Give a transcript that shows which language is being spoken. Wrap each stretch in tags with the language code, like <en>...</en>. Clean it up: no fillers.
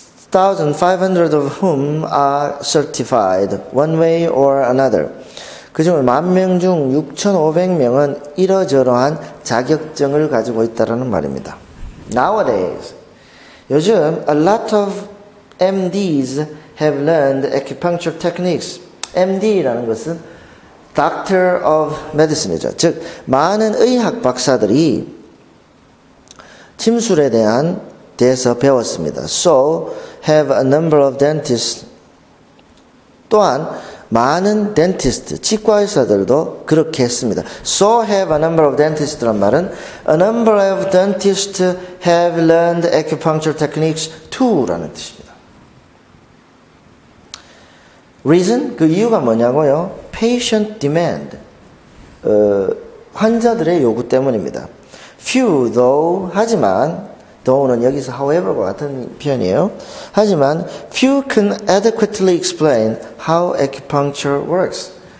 <en>6,500 of whom are certified one way or another.</en> <ko>그중 10,000명 중 6,500명은 이러저러한 자격증을 가지고 있다는 말입니다.</ko> <en>Nowadays,</en> <ko>요즘</ko> <en>a lot of MDs have learned acupuncture techniques.</en> <ko>MD라는 것은</ko> <en>Doctor of Medicine</en> <ko>이죠. 즉 많은 의학 박사들이 침술에 대해서 배웠습니다.</ko> <en>So have a number of dentists.</en> <ko>또한 많은 dentist, 치과의사들도 그렇게 했습니다.</ko> <en>So have a number of dentists</en> <ko>란 말은</ko> <en>a number of dentists have learned acupuncture techniques too</en> <ko>라는 뜻입니다.</ko> <en>Reason?</en> <ko>그 이유가 뭐냐고요?</ko> <en>Patient demand.</en> <ko>환자들의 요구 때문입니다.</ko> <en>Few though,</en> <ko>하지만 though는 여기서 however과 같은 표현이에요. 하지만</ko> <en>few can adequately explain how acupuncture works.</en>